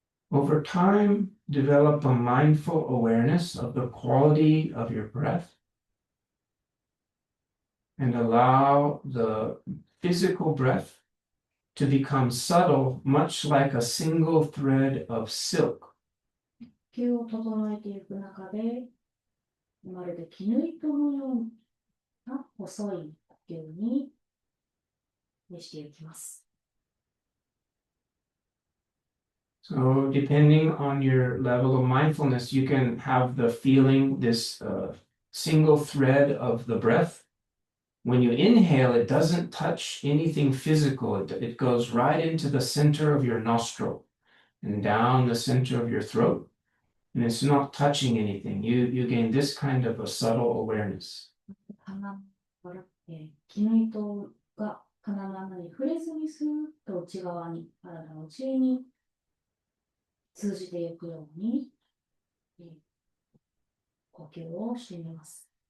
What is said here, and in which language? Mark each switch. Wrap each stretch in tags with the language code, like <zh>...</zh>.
<en>Over time, develop a mindful awareness of the quality of your breath and allow the physical breath to become subtle, much like a single thread of silk.</en> <ja>呼吸を整えていく中で、まるで絹糸のような細い呼吸にしていきます。</ja> <en>So depending on your level of mindfulness, you can have the feeling, this single thread of the breath. When you inhale, it doesn't touch anything physical. It goes right into the center of your nostril and down the center of your throat. And it's not touching anything. You gain this kind of a subtle awareness.</en> <ja>鼻から、絹糸が鼻の穴に触れずにスーッと内側に、体の内に通じていくように、呼吸をしてみます。</ja>